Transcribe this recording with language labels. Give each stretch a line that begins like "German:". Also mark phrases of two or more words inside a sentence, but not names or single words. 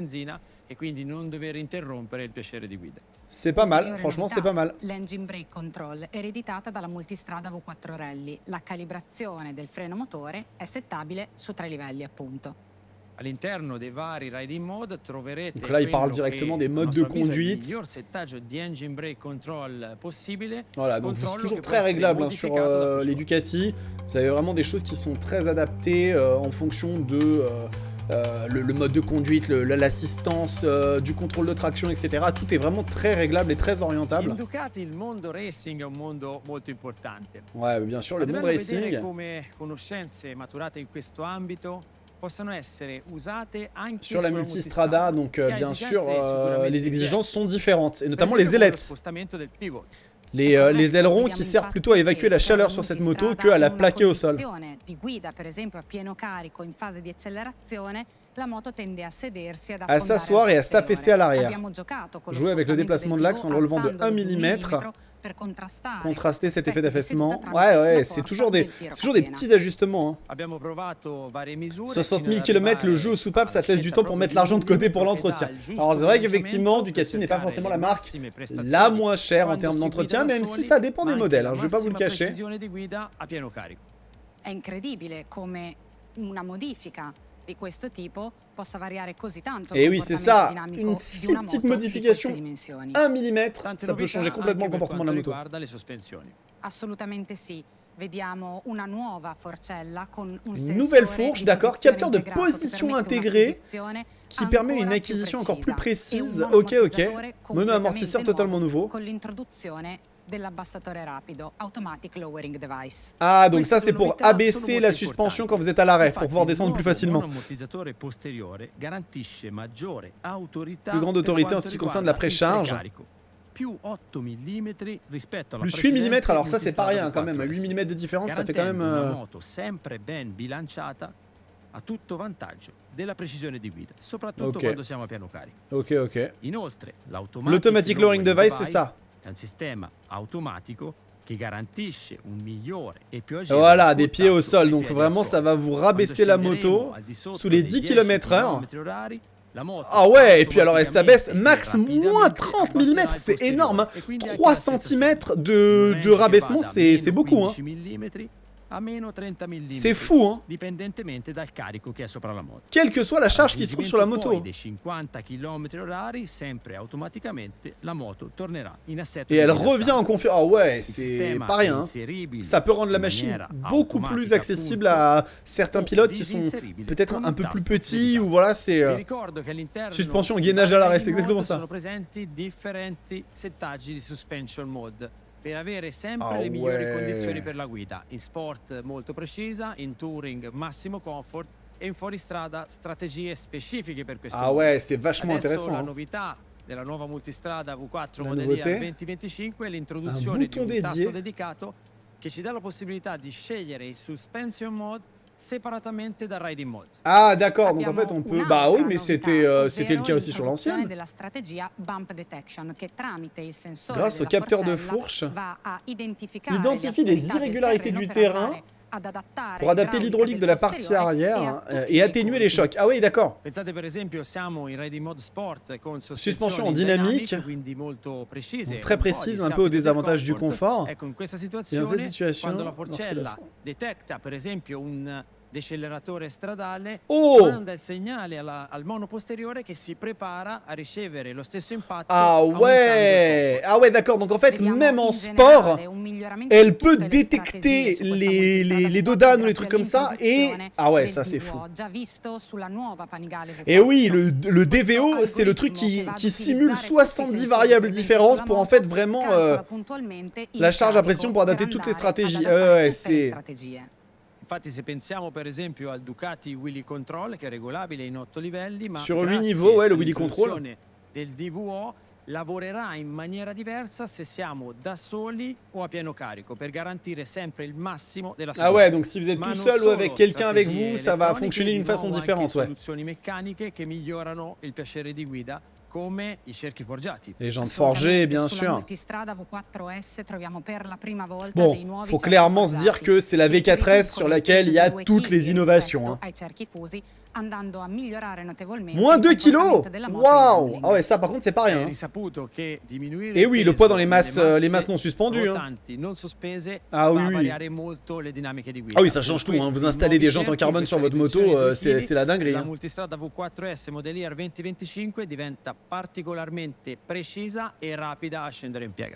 Italian: benzina e quindi non dover interrompere il piacere di guida.
French: C'est pas mal,
Italian: Ulteriore
French: franchement c'est
Italian: novità,
French: pas mal.
Italian: L'
English: engine brake control
Italian: ereditata dalla multistrada V4 Rally. La calibrazione del freno motore è settabile su 3 livelli appunto. All'interno dei vari
English: riding mode
Italian: troverete
French: Donc là, il parle
Italian: quello
French: directement
Italian: che,
French: des
Italian: a
French: modes
Italian: nostro
French: de
Italian: avviso, è il
French: conduite.
Italian: miglior settaggio di
English: engine brake control
Italian: possibile.
French: Voilà, donc c'est
Italian: Controllo
French: toujours
Italian: che può
French: très
Italian: essere
French: réglable hein, sur
Italian: modificato da
French: les
Italian: questo.
French: Ducati. Vous avez vraiment des choses qui sont très adaptées en fonction de le mode de conduite, l'assistance, du contrôle de traction, etc. Tout est vraiment très réglable et très orientable.
Italian: In Ducati il mondo racing è un mondo molto importante.
French: Ouais, bien sûr,
Italian: Ed
French: le
Italian: è
French: monde
Italian: bello vedere
French: racing.
Italian: come conoscenze maturate in questo ambito possano essere usate anche
French: Sur la
Italian: sulla
French: multistrada, donc
Italian: che ha
French: bien
Italian: esigenze
French: sûr,
Italian: sicuramente
French: les exigences sont différentes, et
Italian: Per
French: notamment
Italian: esempio,
French: les
Italian: con lo
French: ailettes.
Italian: spostamento del pivot.
French: Les ailerons qui servent plutôt à évacuer la chaleur sur cette moto que à la plaquer au sol.
Italian: Di guida, per esempio, a pieno carico in fase di accelerazione, la moto tende a sedersi ad
French: À s'asseoir et à s'affaisser à l'arrière.
Italian: Abbiamo giocato con lo
French: Jouer avec le
Italian: spostamento
French: déplacement de
Italian: del
French: l'axe en le
Italian: pivot,
French: relevant de
Italian: alzandolo
French: 1
Italian: di un
French: mm,
Italian: millimetro per
French: contraster cet effet
Italian: effetti di
French: d'affaissement.
Italian: seduta
French: Ouais,
Italian: tramite
French: ouais,
Italian: la
French: c'est
Italian: forza
French: toujours
Italian: del tiro
French: toujours des
Italian: catena.
French: petits ajustements. Hein.
Italian: Abbiamo provato varie misure
French: 60
Italian: fino
French: 000
Italian: ad
French: km, le
Italian: arrivare
French: jeu au soupape, ça te laisse du
Italian: alla
French: temps pour
Italian: scelta
French: mettre l'argent de
Italian: proprio
French: côté pour
Italian: di un
French: l'entretien.
Italian: pedale giusto
French: Alors c'est vrai
Italian: per
French: qu'effectivement,
Italian: lanciamento
French: Ducati
Italian: per
French: n'est pas
Italian: cercare
French: forcément
Italian: le
French: la marque
Italian: massime prestazioni
French: la moins chère en
Italian: quando
French: termes
Italian: si
French: d'entretien,
Italian: guida da
French: même si
Italian: soli,
French: ça dépend
Italian: ma
French: des
Italian: anche
French: modèles,
Italian: la
French: hein, je vais pas vous le
Italian: massima
French: cacher.
Italian: precisione di guida a pieno carico. È incredibile come una modifica di questo tipo possa variare così tanto il
French: Et oui, c'est
Italian: comportamento
French: ça,
Italian: dinamico
French: une
Italian: di si una
French: petite
Italian: moto
French: modification,
Italian: di queste dimensioni.
French: 1 mm,
Italian: Tante
French: ça peut
Italian: novità
French: changer complètement le
Italian: anche per
French: comportement de la
Italian: quanto
French: moto.
Italian: riguarda le sospensioni. Assolutamente sì. Vediamo una nuova forcella con un
French: Une
Italian: sensore
French: nouvelle fourche,
Italian: di
French: d'accord,
Italian: posizione
French: capteur de
Italian: integrato che
French: position
Italian: permette
French: intégré
Italian: un'acquisizione
French: qui permet une
Italian: ancora più
French: acquisition encore plus
Italian: precisa. E
French: précise.
Italian: un
French: Ok, ok.
Italian: monoamortizzatore
French: Mono-amortisseur
Italian: completamente
French: totalement
Italian: nuovo
French: nouveau.
Italian: con l'introduzione dell'abbassatore rapido, Automatic Lowering Device.
French: Ah, donc
Italian: Queste
French: ça c'est
Italian: due
French: pour
Italian: novità sono
French: abaisser
Italian: molto
French: la suspension
Italian: importanti.
French: quand vous êtes à l'arrêt, pour
Italian: Infatti,
French: pouvoir
Italian: il
French: descendre plus
Italian: nuovo
French: facilement.
Italian: monoammortizzatore posteriore garantisce maggiore autorità
French: Plus grande
Italian: per
French: autorité en
Italian: quanto
French: ce qui concerne la
Italian: riguarda il
French: précharge.
Italian: precarico. Più 8 mm rispetto alla
French: Plus 8 mm,
Italian: precedente
French: alors ça c'est pas
Italian: multistrada
French: rien quand même,
Italian: V4S,
French: 8 mm de différence, ça fait quand même...
Italian: garantendo una moto sempre ben bilanciata a tutto vantaggio della precisione di guida, soprattutto
French: Ok.
Italian: quando siamo a piano carico.
French: Ok, ok.
Italian: Inoltre, l'automatic
French: L'automatic lowering device, c'est ça.
Italian: è un sistema automatico che garantisce un migliore e più agile
French: Voilà, des pieds au
Italian: contatto
French: sol.
Italian: ai
French: Donc
Italian: piedi
French: vraiment,
Italian: al
French: ça
Italian: suolo.
French: va vous rabaisser la moto sous les 10 km/h. Ah ouais, et puis alors elle s'abaisse max moins 30 mm, c'est énorme, hein. 3 cm de rabaissement, c'est beaucoup, hein.
Italian: A meno 30 mm.
French: C'est fou, hein.
Italian: Dipendentemente dal carico che è sopra la moto.
French: Quelle que soit la charge qui se trouve sur la moto.
Italian: Poi dei 50 km/h, sempre automaticamente la moto tornerà in assetto.
French: Et elle
Italian: di guida
French: revient en
Italian: standard.
French: confiance. Ah ouais,
Italian: Il
French: c'est
Italian: sistema
French: pas rien,
Italian: è
French: hein.
Italian: inseribile
French: Ça peut rendre la
Italian: in
French: machine
Italian: maniera
French: beaucoup plus
Italian: automatica,
French: accessible
Italian: appunto,
French: à certains
Italian: o
French: pilotes qui sont
Italian: disinseribile
French: peut-être
Italian: con un
French: un peu plus
Italian: tasto
French: petits
Italian: dedicato.
French: ou voilà, c'est...
Italian: Vi ricordo che all'interno
French: suspension,
Italian: di
French: gainage à l'arrêt, c'est
Italian: vari
French: exactement
Italian: mode
French: ça.
Italian: sono presenti differenti settaggi di
English: suspension mode
Italian: per avere sempre
French: Ah
Italian: le migliori
French: ouais.
Italian: condizioni per la guida. In sport molto precisa, in touring massimo comfort e in fuoristrada strategie specifiche per questo
French: Ah
Italian: mode.
French: ouais, c'est vachement
Italian: Adesso
French: intéressant,
Italian: la
French: hein.
Italian: novità della nuova multistrada V4
French: La
Italian: Model Year
French: nouveauté?
Italian: 2025 è
French: Un
Italian: l'introduzione di
French: bouton
Italian: un
French: dédié.
Italian: tasto dedicato che ci dà la possibilità di scegliere il
English: suspension mode
Italian: separatamente dal
English: riding mode.
French: Ah d'accord, donc en
Italian: Abbiamo
French: fait on peut...
Italian: un'altra
French: Bah oui, mais
Italian: novità,
French: c'était le
Italian: ovvero
French: cas aussi sur
Italian: l'introduzione
French: l'ancienne.
Italian: della strategia
English: bump detection
Italian: che tramite il sensore
French: Grâce au
Italian: della
French: capteur de
Italian: forcella
French: fourche,
Italian: va a identificare
French: identifie
Italian: le
French: les
Italian: asperità del
French: irrégularités
Italian: terreno
French: du
Italian: per
French: terrain
Italian: andare ad adattare
French: pour adapter l'hydraulique de la partie arrière et atténuer les chocs. Ah oui, d'accord.
Italian: Pensate per esempio siamo in
English: riding mode
Italian: sport con
French: Suspension
Italian: sospensioni
French: dynamique,
Italian: dynamiche, quindi molto precise,
French: donc très
Italian: un po' a
French: précise, un
Italian: discapito
French: peu au
Italian: del
French: désavantage du
Italian: comfort.
French: confort.
Italian: Ecco, in questa
French: Et dans
Italian: situazione,
French: cette situation,
Italian: quando la
French: lorsque
Italian: forcella
French: la-
Italian: detecta per esempio un deceleratore stradale, Oh! manda il segnale al mono posteriore che si prepara a ricevere lo stesso impatto
French: Ah
Italian: aumentando il
French: ouais,
Italian: comfort.
French: ah ouais, d'accord. Donc en fait,
Italian: Vediamo
French: même en
Italian: in
French: sport,
Italian: generale un miglioramento
French: elle
Italian: di
French: peut
Italian: tutte le
French: détecter
Italian: strategie su questa
French: les
Italian: multistrada
French: dodanes ou les
Italian: grazie
French: trucs comme ça et...
Italian: all'introduzione
French: Ah ouais,
Italian: del
French: ça c'est
Italian: DVO,
French: fou.
Italian: già visto sulla nuova Panigale V4.
French: Et oui, le DVO, c'est le truc qui simule 70 variables différentes pour en fait vraiment la charge à pression pour adapter toutes les stratégies. Ouais, c'est...
Italian: Infatti se pensiamo per esempio al Ducati Wheelie Control che è regolabile in 8 livelli, ma
French: Sur 8
Italian: grazie
French: niveaux, ouais, le Wheelie Control.
Italian: all'introduzione del DVO lavorerà in maniera diversa se siamo da soli o a pieno carico per garantire sempre il massimo della
French: Ah ouais,
Italian: sicurezza.
French: donc si vous êtes
Italian: Ma
French: tout
Italian: non
French: seul ou
Italian: solo,
French: avec quelqu'un avec
Italian: strategie
French: vous, ça va
Italian: elettroniche,
French: fonctionner d'une
Italian: di
French: façon
Italian: nuovo
French: différente,
Italian: anche
French: ouais.
Italian: soluzioni meccaniche che migliorano il piacere di guida come i cerchi forgiati.
French: Les jantes forgées, bien
Italian: Sulla
French: sûr.
Italian: multistrada V4S troviamo per la prima volta
French: Bon,
Italian: dei nuovi
French: faut
Italian: cerchi
French: clairement se dire
Italian: forgiati,
French: que c'est la
Italian: che
French: V4S
Italian: riducono
French: sur
Italian: il
French: laquelle
Italian: peso
French: il y a
Italian: di 2
French: toutes
Italian: kg
French: les innovations,
Italian: rispetto
French: hein.
Italian: ai cerchi fusi, andando a migliorare notevolmente
French: Moins
Italian: il
French: 2 kilos.
Italian: comportamento della moto in
French: Waouh.
Italian: handling.
French: Ah ouais, ça par contre c'est pas
Italian: È
French: rien, hein.
Italian: risaputo che diminuire
French: Et
Italian: il
French: oui, le
Italian: peso
French: poids dans les
Italian: delle
French: masses non suspendues, hein.
Italian: rotanti non sospese
French: Ah oui,
Italian: va a
French: oui.
Italian: variare molto le dinamiche di guida.
French: Ah oui, ça
Italian: Per
French: change tout, hein.
Italian: questo
French: Vous
Italian: i
French: installez des
Italian: nuovi
French: jantes en
Italian: cerchi,
French: carbone sur
Italian: questa
French: votre moto,
Italian: riduzione dei
French: c'est
Italian: fili,
French: la dinguerie,
Italian: la
French: hein.
Italian: multistrada V4S Model Year 2025 diventa particolarmente precisa e rapida a scendere in piega.